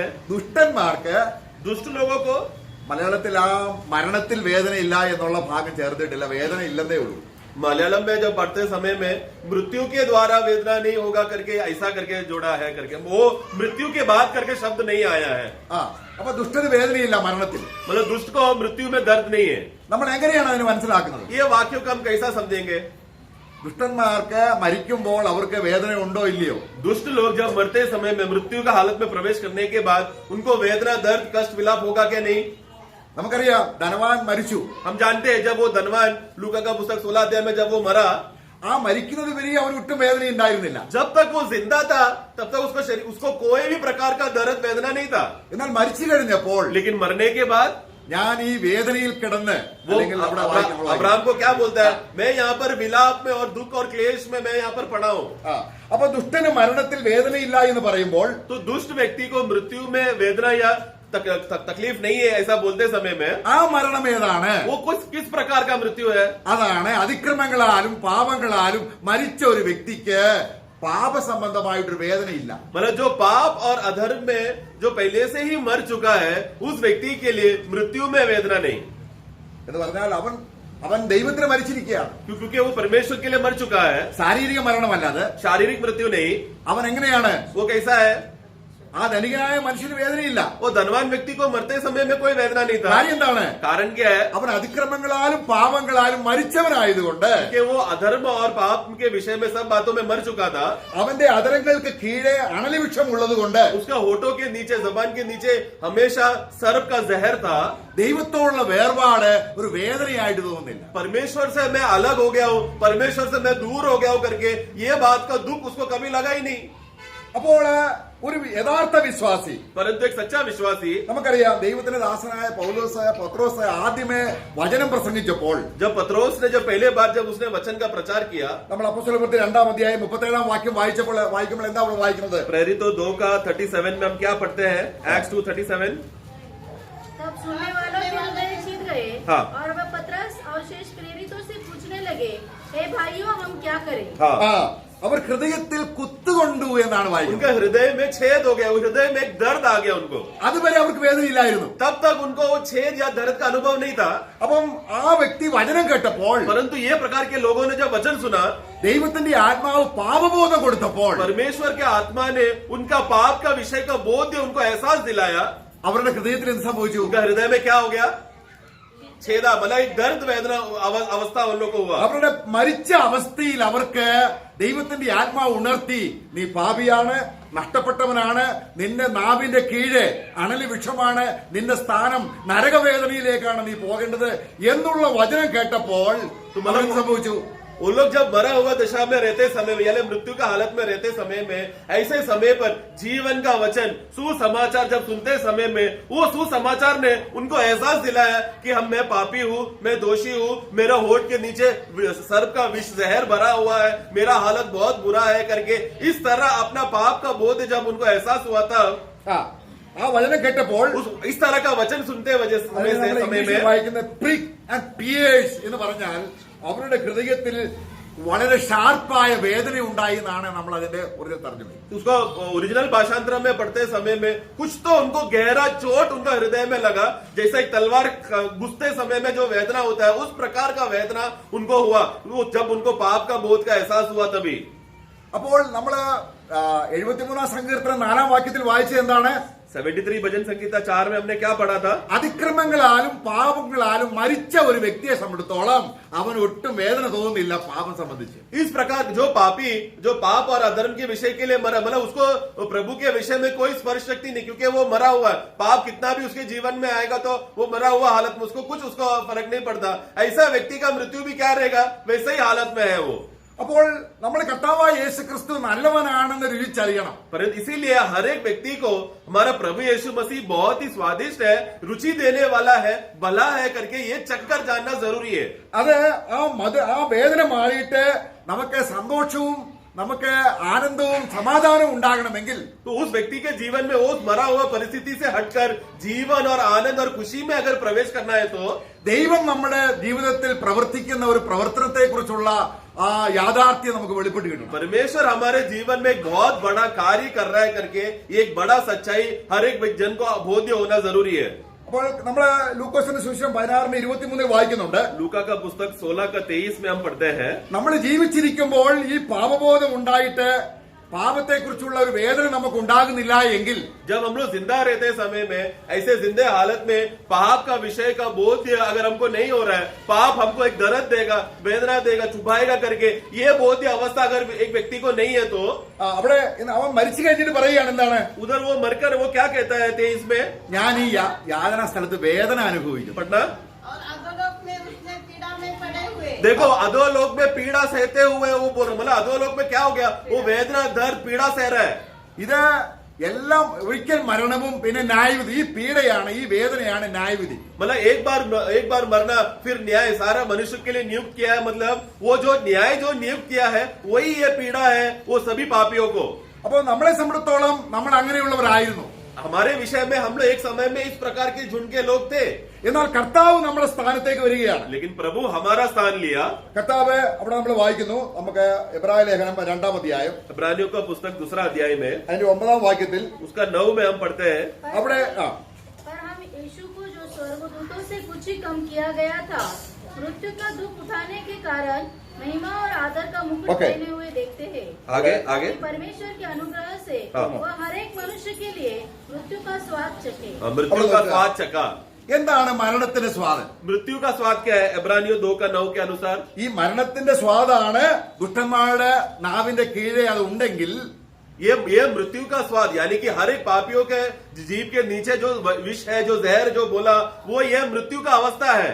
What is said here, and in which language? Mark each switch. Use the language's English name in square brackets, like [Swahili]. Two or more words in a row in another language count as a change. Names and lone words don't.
[Malayalam] ദുഷ്ടന്മാർക്ക്, [Hindi] दुष्ट लोगों को, [Malayalam] മലയാളത്തിൽ ആ മരണത്തിൽ വേദനയില്ല എന്നുള്ള ഭാഗം ചേർത്തിട്ടില്ല, വേദന ഇല്ലെന്നേ ഉള്ളൂ. [Hindi] मलयालम में जब पढ़ते समय में मृत्यु के द्वारा वेदना नहीं होगा करके ऐसा करके जोड़ा है करके, वो मृत्यु के बाद करके शब्द नहीं आया है। [Malayalam] അപ്പൊ ദുഷ്ടന് വേദനയില്ല മരണത്തിൽ. [Hindi] मतलब दुष्ट को मृत्यु में दर्द नहीं है। [Malayalam] നമ്മൾ എങ്ങനെയാണ് അതിന് മനസ്സിലാക്കുന്നത്? [Hindi] ये वाक्यों को हम कैसा समझेंगे, [Malayalam] ദുഷ്ടന്മാർക്ക് മരിക്കുമ്പോൾ അവർക്ക് വേദന ഉണ്ടോ ഇല്ലയോ? [Hindi] दुष्ट लोग जब मरते समय में, मृत्यु का हालत में प्रवेश करने के बाद उनको वेदना, दर्द, कष्ट, विलाप होगा क्या? नहीं। [Malayalam] നമുക്കറിയാം धनवान മരിച്ചു. [Hindi] हम जानते हैं जब वो धनवान, लूका का पुस्तक 16 अध्याय में जब वो मरा, [Malayalam] ആ മരിക്കുന്നത് വരെ അവന് ഒട്ടും വേദന ഉണ്ടായിരുന്നില്ല. [Hindi] जब तक वो जिंदा था तब तक उसको कोई भी प्रकार का दर्द, वेदना नहीं था। [Malayalam] എന്നാൽ മരിച്ചു കഴിഞ്ഞപ്പോൾ, [Hindi] लेकिन मरने के बाद [Malayalam] ഞാൻ ഈ വേദനയിൽ കിടന്ന്, [Hindi] वो अब्राहम को क्या बोलता है, मैं यहाँ पर विलाप में और दुख और क्लेश में मैं यहाँ पर पड़ा हूँ। [Malayalam] അപ്പൊ ദുഷ്ടന് മരണത്തിൽ വേദനയില്ല എന്ന് പറയുമ്പോൾ, [Hindi] तो दुष्ट व्यक्ति को मृत्यु में वेदना या तकलीफ नहीं है ऐसा बोलते समय में, [Malayalam] ആ മരണം ഏതാണ്? [Hindi] वो किस प्रकार का मृत्यु है? [Malayalam] അതാണ് അതിക്രമങ്ങളാലും പാപങ്ങളാലും മരിച്ച ഒരു വ്യക്തിക്ക് പാപസംബന്ധമായിട്ടൊരു വേദനയില്ല. [Hindi] मतलब जो पाप और अधर्म में जो पहले से ही मर चुका है, उस व्यक्ति के लिए मृत्यु में वेदना नहीं, [Malayalam] എന്ന് പറഞ്ഞാൽ അവൻ ദൈവത്തിന് മരിച്ചിരിക്കുകയാണ്. [Hindi] क्योंकि वो परमेश्वर के लिए मर चुका है। [Malayalam] ശാരീരിക മരണമല്ലാതെ [Hindi] शारीरिक मृत्यु नहीं। [Malayalam] അവൻ എങ്ങനെയാണ്? [Hindi] वो कैसा है? [Malayalam] ആ ധനികനായ മനുഷ്യന് വേദനയില്ല. [Hindi] वो धनवान व्यक्ति को मरते समय में कोई वेदना नहीं था। [Malayalam] കാര്യം എന്താണ്? [Hindi] कारण क्या है? [Malayalam] അവൻ അതിക്രമങ്ങളാലും പാപങ്ങളാലും മരിച്ചവനായതുകൊണ്ട്, [Hindi] कि वो अधर्म और पाप के विषय में सब बातों में मर चुका था। [Malayalam] അവന്റെ അധരങ്ങൾക്ക് കീഴെ അണലിവൃക്ഷം ഉള്ളതുകൊണ്ട്, [Hindi] उसका होठों के नीचे, जबान के नीचे हमेशा सर्प का जहर था। [Malayalam] ദൈവത്തോടുള്ള വേർപാട് ഒരു വേദനയായിട്ട് തോന്നുന്നില്ല. [Hindi] परमेश्वर से मैं अलग हो गया हूँ, परमेश्वर से मैं दूर हो गया हूँ करके ये बात का दुख उसको कभी लगा ही नहीं। [Malayalam] അപ്പോൾ ഒരു യഥാർത്ഥ വിശ്വാസി, [Hindi] परंतु एक सच्चा विश्वासी, [Malayalam] നമുക്കറിയാം ദൈവത്തിന്റെ ദാസനായ പത്രോസ് ആദ്യമേ വചനം പ്രസംഗിച്ചപ്പോൾ, [Hindi] जब पत्रोस ने जब पहले बार जब उसने वचन का प्रचार किया, [Malayalam] നമ്മൾ അപ്പോസ്തലപ്രവൃത്തി 2-ാം അധ്യായം 37-ാം വാക്യം വായിക്കുമ്പോൾ എന്താ നമ്മൾ വായിക്കുന്നത്? [Hindi] प्रेरितों 2 का 37 में हम क्या पढ़ते हैं? [English] Acts 2:37। [Hindi] तब सुनने वालों के हृदय छिद गए, हाँ। और वह पतरस और शेष प्रेरितों से पूछने लगे, हे भाइयों, हम क्या करें? हाँ, [Malayalam] അവർ ഹൃദയത്തിൽ കുത്തുകൊണ്ടു എന്നാണ് വായിക്കുന്നത്. [Hindi] उनके हृदय में छेद हो गया, हृदय में एक दर्द आ गया उनको. [Malayalam] അതുവരെ അവർക്ക് വേദനയില്ലായിരുന്നു. [Hindi] तब तक उनको वो छेद या दर्द का अनुभव नहीं था. [Malayalam] അപ്പം ആ വ്യക്തി വചനം കേട്ടപ്പോൾ, [Hindi] परंतु ये प्रकार के लोगों ने जब वचन सुना, [Malayalam] ദൈവത്തിന്റെ ആത്മാവ് പാപബോധം കൊടുത്തപ്പോൾ [Hindi] परमेश्वर के आत्मा ने उनका पाप का विषय का बोध उनको एहसास दिलाया. [Malayalam] അവരുടെ ഹൃദയത്തിൽ എന്ത് സംഭവിച്ചു? [Hindi] उनका हृदय में क्या हो गया? छेदा, मतलब एक दर्द वेदना अवस्था उन लोगों को हुआ. [Malayalam] അവരുടെ മരിച്ച അവസ്ഥയിൽ അവർക്ക് ദൈവത്തിന്റെ ആത്മാവ് ഉണർത്തി, നീ പാപിയാണ്, നഷ്ടപ്പെട്ടവനാണ്, നിന്റെ നാവിന്റെ കീഴെ അണലി വൃക്ഷമാണ്, നിന്റെ സ്ഥാനം നരകവേദനയിലേക്കാണ് നീ പോകേണ്ടത് എന്നുള്ള വചനം കേട്ടപ്പോൾ അവർക്ക് സംഭവിച്ചു. [Hindi] वो लोग जब मरा हुआ दशा में रहते समय में, यानी मृत्यु का हालत में रहते समय में, ऐसे समय पर जीवन का वचन सुसमाचार जब सुनते समय में, वो सुसमाचार ने उनको एहसास दिलाया कि मैं पापी हूँ, मैं दोषी हूँ, मेरा होठ के नीचे सर्प का विष जहर भरा हुआ है, मेरा हालत बहुत बुरा है करके इस तरह अपना पाप का बोध जब उनको एहसास हुआ था, [Malayalam] ആ വചനം കേട്ടപ്പോൾ [Hindi] इस तरह का वचन सुनते समय में [Malayalam] വായിക്കുന്ന [English] prick and pierce [Malayalam] എന്ന് പറഞ്ഞാൽ അവരുടെ ഹൃദയത്തിൽ വളരെ ഷാർപ്പായ വേദന ഉണ്ടായി എന്നാണ് നമ്മൾ അതിന്റെ ഒരു തർജ്ജമ. [Hindi] उसको ओरिजिनल भाषांतर में पढ़ते समय में कुछ तो उनको गहरा चोट उनका हृदय में लगा, जैसे एक तलवार घुसते समय में जो वेदना होता है उस प्रकार का वेदना उनको हुआ, वो जब उनको पाप का बोध का एहसास हुआ तभी. [Malayalam] അപ്പോൾ നമ്മള് 73 സങ്കീർത്തനം 4 വാക്യത്തിൽ വായിച്ചത് എന്താണ്? [Hindi] 73 भजन संगीता 4 में हमने क्या पढ़ा था? [Malayalam] അതിക്രമങ്ങളാലും പാപങ്ങളാലും മരിച്ച ഒരു വ്യക്തിയെ സംബന്ധിച്ചിടത്തോളം അവന് ഒട്ടും വേദന തോന്നുന്നില്ല പാപം സംബന്ധിച്ച്. [Hindi] इस प्रकार जो पापी, जो पाप और अधर्म के विषय के लिए मरा, मतलब उसको प्रभु के विषय में कोई स्पर्श शक्ति नहीं, क्योंकि वो मरा हुआ है. पाप कितना भी उसके जीवन में आएगा तो वो मरा हुआ हालत में उसको कुछ उसको फर्क नहीं पड़ता. ऐसा व्यक्ति का मृत्यु भी क्या रहेगा, वैसे ही हालत में है वो. [Malayalam] അപ്പോൾ നമ്മുടെ കർത്താവായ യേശു ക്രിസ്തു നല്ലവനാണെന്ന് രുചിച്ചറിയണം. [Hindi] परंतु इसीलिए हर एक व्यक्ति को हमारा प्रभु यीशु मसीह बहुत ही स्वादिष्ट है, रुचि देने वाला है, भला है करके ये चक्कर जानना जरूरी है. [Malayalam] അത് ആ വേദന മാറിയിട്ട് നമുക്ക് സന്തോഷവും നമുക്ക് ആനന്ദവും സമാധാനവും ഉണ്ടാകണമെങ്കിൽ [Hindi] तो उस व्यक्ति के जीवन में उस मरा हुआ परिस्थिति से हटकर जीवन और आनंद और खुशी में अगर प्रवेश करना है तो [Malayalam] ദൈവം നമ്മുടെ ജീവിതത്തിൽ പ്രവർത്തിക്കുന്ന ഒരു പ്രവർത്തനത്തെ കുറിച്ചുള്ള ആ യാഥാർത്ഥ്യം നമുക്ക് വെളിപ്പെട്ട് കിട്ടും. [Hindi] परमेश्वर हमारे जीवन में एक बहुत बड़ा कार्य कर रहा है करके एक बड़ा सच्चाई हर एक जन को बोध्य होना जरूरी है. [Malayalam] അപ്പോൾ നമ്മള് ലൂക്കോസിന്റെ സുവിശേഷം 16:23 വായിക്കുന്നുണ്ട്. [Hindi] लूका का पुस्तक 16 का 23 में हम पढ़ते हैं, [Malayalam] നമ്മൾ ജീവിച്ചിരിക്കുമ്പോൾ ഈ പാപബോധം ഉണ്ടായിട്ട് പാപത്തെക്കുറിച്ചുള്ള ഒരു വേദന നമുക്ക് ഉണ്ടാകുന്നില്ല എങ്കിൽ [Hindi] जब हम लोग जिंदा रहते समय में ऐसे जिंदे हालत में पाप का विषय का बोध अगर हमको नहीं हो रहा है, पाप हमको एक दर्द देगा, वेदना देगा, चुभाएगा करके ये बोध अवस्था अगर एक व्यक्ति को नहीं है तो [Malayalam] അവിടെ അവൻ മരിച്ചു കഴിഞ്ഞിട്ട് പറയുകയാണ് എന്താണ്? [Hindi] उधर वो मरकर वो क्या कहता है 23 में, [Malayalam] ഞാൻ ഈ യാതനാ സ്ഥലത്ത് വേദന അനുഭവിക്കും. [Hindi] पढ़ना, और अधोलोक में उसने पीड़ा में पड़े हुए देखो अधोलोक में पीड़ा सहते हुए वो बोल रहा, मतलब अधोलोक में क्या हो गया, वो वेदना दर्द पीड़ा सह रहा है. [Malayalam] ഇത് എല്ലാം ഒരിക്കൽ മരണവും പിന്നെ ന്യായവിധി. ഈ പീഡയാണ്, ഈ വേദനയാണ് ന്യായവിധി. [Hindi] मतलब एक बार मरना फिर न्याय सारा मनुष्य के लिए नियुक्त किया है, मतलब वो जो न्याय जो नियुक्त किया है वही ये पीड़ा है वो सभी पापियों को. [Malayalam] അപ്പോൾ നമ്മളെ സംബന്ധിച്ചിടത്തോളം നമ്മൾ അങ്ങനെയുള്ളവരായിരുന്നു. [Hindi] हमारे विषय में हम लोग एक समय में इस प्रकार के झुंड के लोग थे, [Malayalam] എന്നാൽ കർത്താവ് നമ്മുടെ സ്ഥാനത്തേക്ക് വരികയാണ്. [Hindi] लेकिन प्रभु हमारा स्थान लिया. [Malayalam] കർത്താവ് അവിടെ നമ്മൾ വായിക്കുന്നു, നമുക്ക് എബ്രായ ലേഖനം 2-ാം അധ്യായം [Hindi] इब्रानियों का पुस्तक 2 अध्याय में [Malayalam] അതിന്റെ 9-ാം വാക്യത്തിൽ [Hindi] उसका 9 में हम पढ़ते हैं, [Malayalam] അവിടെ [Hindi] पर हम यीशु को जो स्वर्गदूतों से कुछ ही कम किया गया था, मृत्यु का दुख उठाने के कारण महिमा और आदर का मुकुट [English] Okay. [Hindi] पहने हुए देखते हैं. आगे परमेश्वर के अनुग्रह से हाँ। वह हर एक मनुष्य के लिए मृत्यु का स्वाद चखे. मृत्यु का स्वाद चखा. [Malayalam] എന്താണ് മരണത്തിന്റെ സ്വാദ്? [Hindi] मृत्यु का स्वाद क्या है? इब्रानियों 2 का 9 के अनुसार [Malayalam] ഈ മരണത്തിന്റെ സ്വാദാണ് ദുഷ്ടന്മാരുടെ നാവിന്റെ കീഴെ അത് ഉണ്ടെങ്കിൽ [Hindi] ये मृत्यु का स्वाद, यानी कि हर एक पापियों के जीव के नीचे जो विष है, जो जहर जो बोला, वो ये मृत्यु का अवस्था है.